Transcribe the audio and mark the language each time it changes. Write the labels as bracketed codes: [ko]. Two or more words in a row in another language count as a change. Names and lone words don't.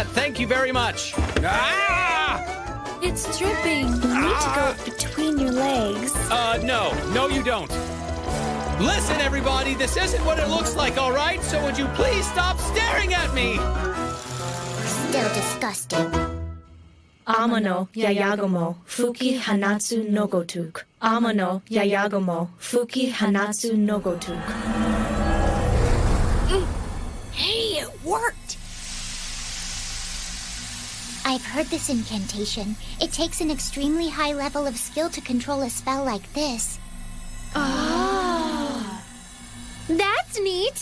[en] Thank you very much. Ah! It's dripping. You need to go between your legs. No, you don't. Listen, everybody, this isn't what it looks like, all right? So would you please stop staring at me? Still disgusting. Amano Yayagomo Fuki Hanatsu Nogotuk. Amano Yayagomo Fuki Hanatsu Nogotuk. Hey, it worked. I've heard this incantation. It takes an extremely high level of skill to control a spell like this. Oh. That's neat.